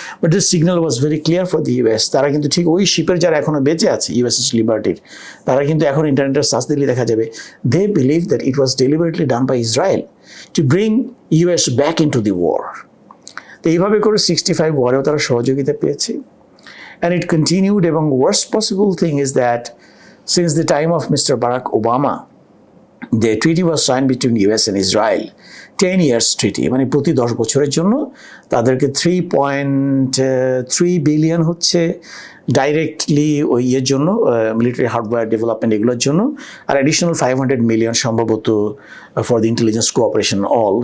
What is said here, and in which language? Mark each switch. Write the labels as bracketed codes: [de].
[en] But this signal was very clear for the US. [bn] তারা কিন্তু ঠিক ওই শিপের যারা এখনো বেঁচে আছে ইউএসএস লিবার্টির, তারা কিন্তু এখন ইন্টারনেটের সার্চ দিলে দেখা যাবে [en] They believe that it was deliberately done by Israel to bring US back into the war. [bn] তো এইভাবে করে 65 ওয়ারেও তারা সহযোগিতা পেয়েছে। [en] And it continued, [bn] এবং [en] worst possible thing is that since the time of Mr. Barack Obama, the treaty was signed between US and Israel, 10 years treaty, [bn] মানে প্রতি 10 বছরের জন্য তাদেরকে 3.3 বিলিয়ন হচ্ছে ডাইরেক্টলি ওই ইয়ের জন্য, মিলিটারি হার্ডওয়্যার ডেভেলপমেন্ট এগুলোর জন্য, আর অ্যাডিশনাল 500 মিলিয়ন সম্ভবত [en] For the intelligence cooperation all.